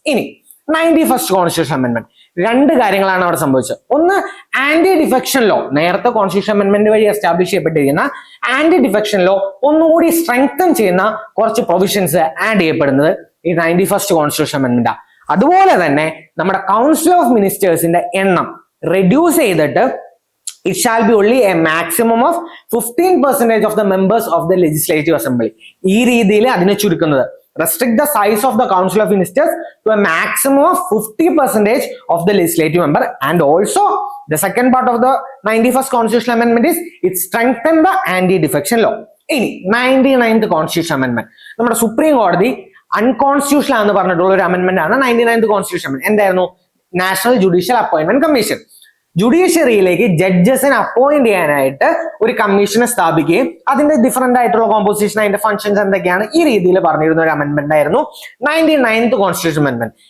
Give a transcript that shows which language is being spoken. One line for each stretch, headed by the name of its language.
Malayalam: ഇനി 91st constitution amendment. രണ്ട് കാര്യങ്ങളാണ് അവിടെ സംഭവിച്ചത്. ഒന്ന്, ആന്റി ഡിഫെക്ഷൻ ലോ. നേരത്തെ കോൺസ്റ്റിറ്റ്യൂഷൻ അമെന്റ്മെന്റ് വഴി എസ്റ്റാബ്ലിഷ് ചെയ്യപ്പെട്ടിരിക്കുന്ന ആന്റി ഡിഫെക്ഷൻ ലോ ഒന്നുകൂടി സ്ട്രെങ്തൻ ചെയ്യുന്ന കുറച്ച് പ്രൊവിഷൻസ് ആഡ് ചെയ്യപ്പെടുന്നത് ഈ 91st കോൺസ്റ്റിറ്റ്യൂഷൻ അമെന്റ്മെന്റ്. അതുപോലെ തന്നെ നമ്മുടെ കൗൺസിൽ ഓഫ് മിനിസ്റ്റേഴ്സിന്റെ എണ്ണം റെഡ്യൂസ് ചെയ്തിട്ട്
English: it shall be only a maximum of 15% of the members of the legislative assembly.
Malayalam: ഈ രീതിയിൽ അതിനെ ചുരുക്കുന്നത്.
English: Restrict the size of the council of ministers to a maximum of 50% of the legislative member. And also the second part of the 91st constitutional amendment is it strengthened the anti-defection law. ഇനി 99th constitutional amendment.
Malayalam: നമ്മുടെ supreme കോടതി unconstitutional ആണെന്ന് പറഞ്ഞിട്ടുള്ള ഒരു amendment ആണ് 99th constitution amendment. എന്തായിരുന്നു? National judicial appointment commission. ജുഡീഷ്യറിയിലേക്ക് ജഡ്ജസിനെ appoint ചെയ്യാനായിട്ട് ഒരു കമ്മീഷനെ സ്ഥാപിക്കുകയും അതിന്റെ ഡിഫറെന്റ് ആയിട്ടുള്ള കോമ്പോസിഷൻ, അതിന്റെ ഫംഗ്ഷൻസ് എന്തൊക്കെയാണ് ഈ രീതിയിൽ പറഞ്ഞിരുന്ന ഒരു അമെന്റ്മെന്റ് ആയിരുന്നു 99th കോൺസ്റ്റിറ്റ്യൂഷൻ അമെന്റ്മെന്റ്.